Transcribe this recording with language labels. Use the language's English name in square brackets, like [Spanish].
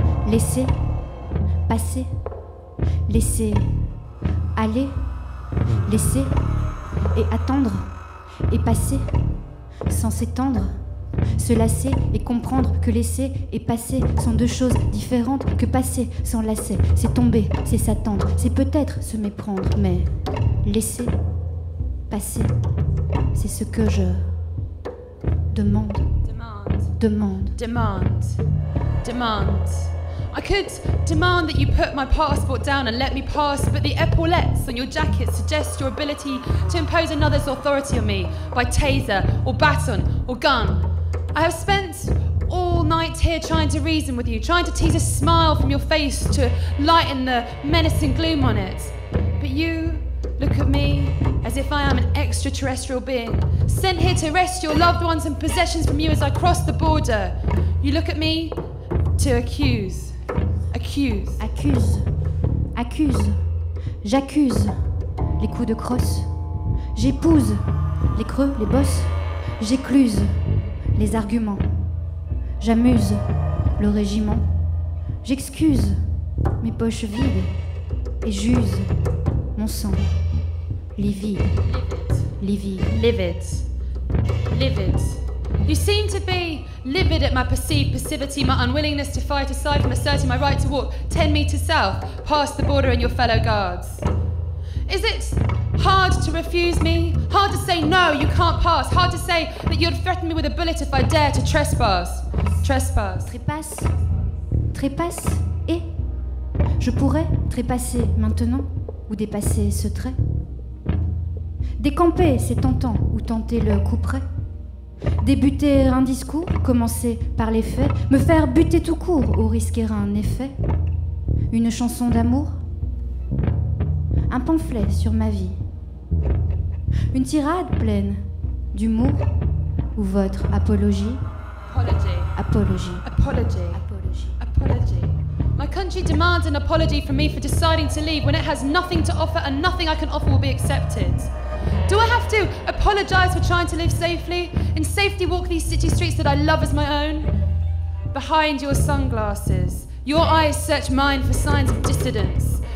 [French] laisser passer, laisser aller, laisser et attendre et passer sans s'étendre, se lasser et comprendre que laisser et passer sont deux choses différentes, que passer sans lasser, c'est tomber, c'est s'attendre, c'est peut-être se méprendre, mais laisser passer, c'est ce que je demande, demande. [English] I could demand that you put my passport down and let me pass, but the epaulettes on your jacket suggest your ability to impose another's authority on me by taser or baton or gun. I have spent all night here trying to reason with you, trying to tease a smile from your face to lighten the menacing gloom on it. But you look at me as if I am an extraterrestrial being, sent here to wrest your loved ones and possessions from you as I cross the border. You look at me to accuse. Accuse. [French] Accuse, accuse, j'accuse les coups de crosse, j'épouse les creux, les bosses, j'écluse les arguments, j'amuse le régiment, j'excuse mes poches vides et j'use mon sang livide, livide. [English] Livid. Livid. You seem to be livid at my perceived passivity, my unwillingness to fight aside from asserting my right to walk 10 metres south, past the border and your fellow guards. Is it hard to refuse me? Hard to say no, you can't pass? Hard to say that you'd threaten me with a bullet if I dare to trespass? Trespass. [French] Trépasse, trépasse et je pourrais trépasser maintenant ou dépasser ce trait. Décamper, c'est tentant, ou tenter le coup près. Débuter un discours, commencer par les faits, me faire buter tout court ou risquer un effet. Une chanson d'amour, un pamphlet sur ma vie, une tirade pleine d'humour ou votre apologie. [English] Apology. [French] Apologie. [English] Apology. [French] Apologie. [English] Apology. My country demands an apology from me for deciding to leave when it has nothing to offer and nothing I can offer will be accepted. Do I have to apologise for trying to live safely? In safety walk these city streets that I love as my own? Behind your sunglasses, your eyes search mine for signs of dissidence.